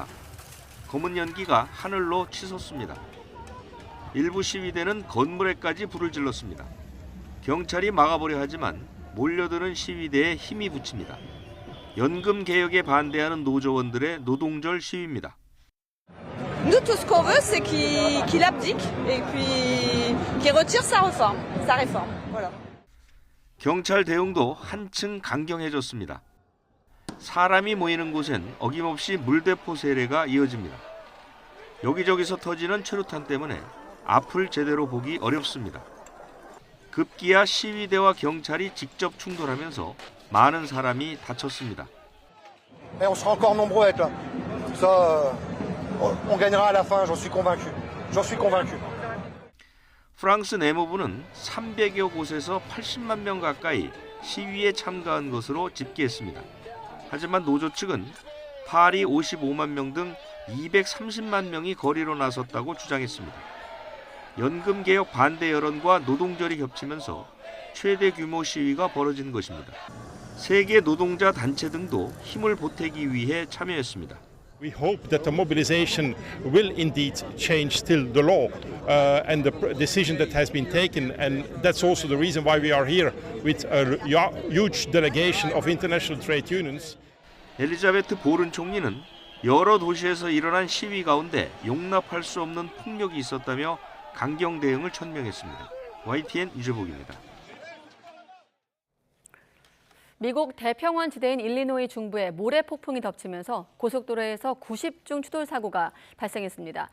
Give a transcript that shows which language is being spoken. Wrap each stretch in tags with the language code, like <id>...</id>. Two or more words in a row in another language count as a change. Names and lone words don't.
<ko>검은 연기가 하늘로 치솟습니다. 일부 시위대는 건물에까지 불을 질렀습니다. 경찰이 막아보려 하지만 몰려드는 시위대에 힘이 붙입니다. 연금 개혁에 반대하는 노조원들의 노동절 시위입니다.</ko> <fr>Nous tout ce qu'on veut c'est qu'il abdique et puis qu'il retire sa réforme. Voilà.</fr> <ko>경찰 대응도 한층 강경해졌습니다. 사람이 모이는 곳엔 어김없이 물대포 세례가 이어집니다. 여기저기서 터지는 최루탄 때문에 앞을 제대로 보기 어렵습니다. 급기야 시위대와 경찰이 직접 충돌하면서 많은 사람이 다쳤습니다.</ko> <fr>On sera encore nombreux à être là. Ça, on gagnera à la fin, j'en suis convaincu. J'en suis convaincu.</fr> <ko>프랑스 내무부는 300여 곳에서 80만 명 가까이 시위에 참가한 것으로 집계했습니다. 하지만 노조 측은 파리 55만 명 등 230만 명이 거리로 나섰다고 주장했습니다. 연금 개혁 반대 여론과 노동절이 겹치면서 최대 규모 시위가 벌어진 것입니다. 세계 노동자 단체 등도 힘을 보태기 위해 참여했습니다.</ko> <en>We hope that the mobilization will indeed change still the law and the decision that has been taken, and that's also the reason why we are here with a huge delegation of international trade unions.</en> <ko>엘리자베트 보른 총리는 여러 도시에서 일어난 시위 가운데 용납할 수 없는 폭력이 있었다며 강경 대응을 천명했습니다. YTN 유재복입니다. 미국 대평원 지대인 일리노이 중부에 모래 폭풍이 덮치면서 고속도로에서 90중 추돌 사고가 발생했습니다.</ko>